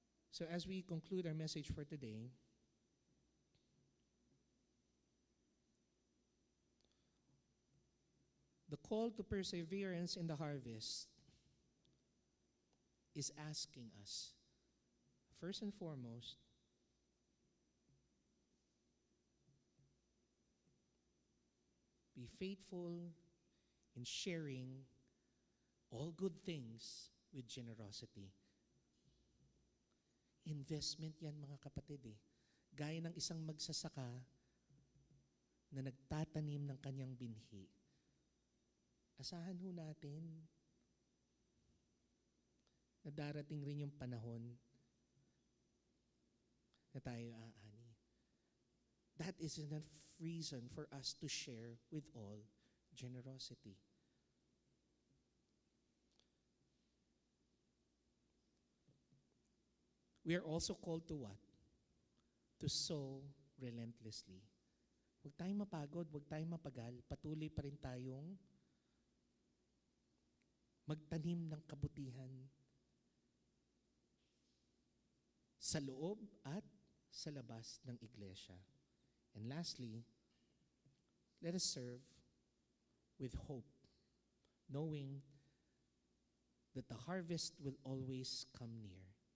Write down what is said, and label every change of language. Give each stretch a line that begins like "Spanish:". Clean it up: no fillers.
English: So as we conclude our message for today, the call to perseverance in the harvest is asking us, first and foremost, be faithful in sharing all good things with generosity.
Filipino: Investment yan mga kapatid eh. Gaya ng isang magsasaka na nagtatanim ng kanyang binhi. Asahan ho natin na darating rin yung panahon na tayo aani.
English: That is enough reason for us to share with all generosity. We are also called to what? To sow relentlessly.
Filipino: Huwag tayong mapagod, huwag tayong mapagal. Patuloy pa rin tayong magtanim ng kabutihan sa loob at sa labas ng iglesia.
English: And lastly, let us serve with hope, knowing that the harvest will always come near.